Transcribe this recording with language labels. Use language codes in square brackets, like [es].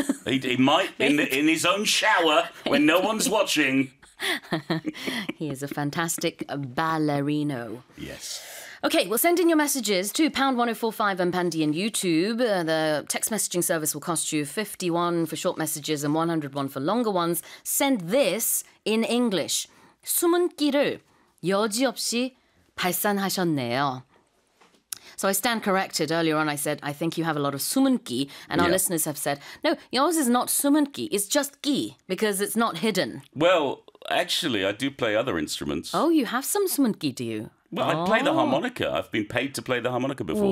[en] He might in his own shower when no one's watching. He is a fantastic ballerino. Yes. Okay, well, send in your messages to #1045 on Pandy and YouTube. The text messaging service will cost you 51 for short messages and 101 for longer ones. Send this in English. [ko] 숨은 끼를 여지없이 발산하셨네요. [en] So I stand corrected. Earlier on, I said, I think you have a lot of 숨은 끼. And our listeners have said, no, yours is not 숨은 끼. It's just 끼, because it's not hidden. Well, actually, I do play other instruments. Oh, you have some 숨은 끼, do you? Well, I play the harmonica. I've been paid to play the harmonica before.